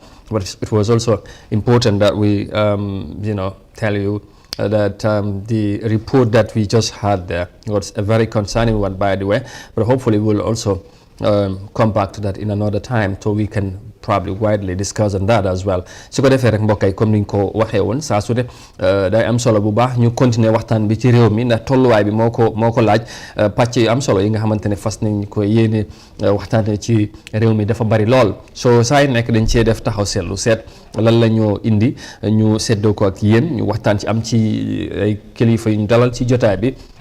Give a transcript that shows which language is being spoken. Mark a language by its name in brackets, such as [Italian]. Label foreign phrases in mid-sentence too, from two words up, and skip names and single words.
[English] But it was also important that we, tell you that the report that we just had there was a very concerning one, by the way. But hopefully we'll also come back to that in another time so we can probably widely discuss on that as well. [Wolof] su ko defee rek mbokk yi comme niñ ko waxee woon saa su ne day am solo bu baax ñu continuer waxtaan bi ci réew mi ndax tolluwaay bi moo ko laaj pàcc yu am solo yi nga xamante ne fas nañ ko yéene waxtaanee ci réew mi dafa bari lool soo saa yi nekk dañ cee def taxaw seetlu seet lan la ñoo indi ñu seddoo ko ak yéen ñu waxtaan ci am ci ay kilifa yu ñu dalal ci jotaay bi